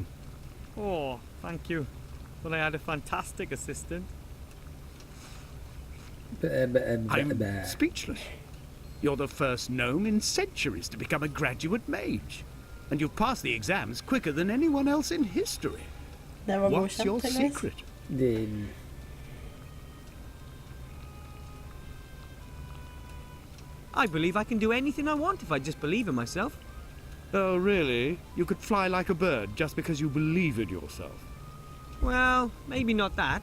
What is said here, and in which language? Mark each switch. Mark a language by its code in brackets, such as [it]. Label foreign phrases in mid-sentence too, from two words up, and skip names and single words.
[en] Oh, thank you. Well, I had a fantastic assistant. I'm speechless. You're the first gnome in centuries to become a graduate mage. And you've passed the exams quicker than anyone else in history. [no] Det var [en] What's your [no] godkjent, tydeligvis. [en] secret? I believe I can do anything I want if I just believe in myself. Oh, really? You could fly like a bird just because you believe in yourself. Well, maybe not that.